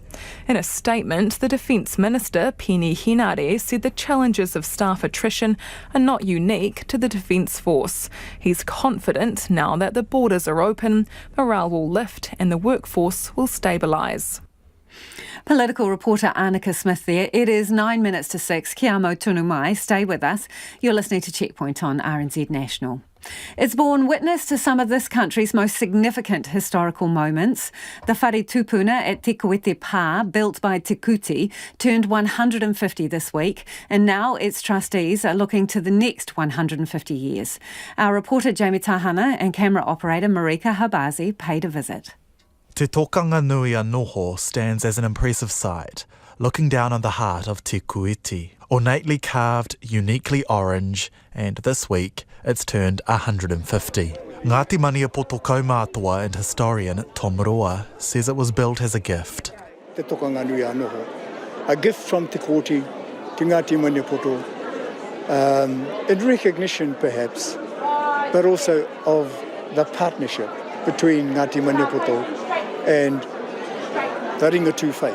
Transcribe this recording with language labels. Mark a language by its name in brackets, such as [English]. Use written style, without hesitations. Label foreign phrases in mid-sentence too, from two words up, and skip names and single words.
[English] In a statement, the Defence Minister, Penny Henare, said the challenges of staff attrition are not unique to the Defence Force. He's confident now that the borders are open, morale will lift and the workforce will stabilise. Political reporter Annika Smith there. It is 9 minutes to 6. [Māori] Kia amo tonu mai. [English] Stay with us. You're listening to Checkpoint on RNZ National. It's borne witness to some of this country's most significant historical moments. The [Māori] whare tupuna [English] at Te Koete Pā, built by Te Kuti, turned 150 this week, and now its trustees are looking to the next 150 years. Our reporter Jamie Tahana and camera operator Marika Habazi paid a visit. Te Tokanga Nui a Noho stands as an impressive sight, looking down on the heart of Te Kuiti. Ornately carved, uniquely orange, and this week it's turned 150. Ngāti Maniapoto kaumātua and historian Tom Roa says it was built as a gift. Te Tokanga Nui a Noho, a gift from Te Koti, Te Ngāti Maniapoto, in recognition perhaps, but also of the partnership between Ngāti Maniapoto and the Ringatu faith.